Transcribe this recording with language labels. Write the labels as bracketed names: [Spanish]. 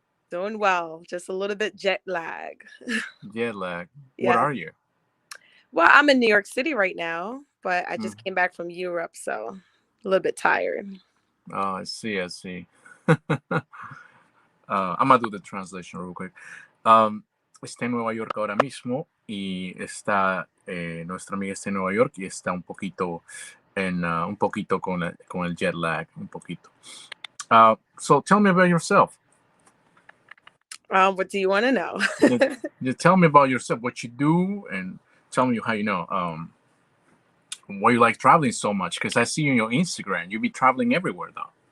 [English] Doing well, just a little bit jet lag. Jet lag. Yeah. What are you? Well, I'm in New York City right now, but I just came back from Europe, so a little bit tired. Oh, I see. I'm gonna do the translation real quick. [Spanish] Está en Nueva York ahora mismo y está nuestra amiga está en Nueva York y está un poquito con el jet lag, un poquito. [English] So tell me about yourself. What do you want to know? You tell me about yourself, what you do, and tell me how you know why you like traveling so much. Because I see you on your Instagram, you be traveling everywhere though.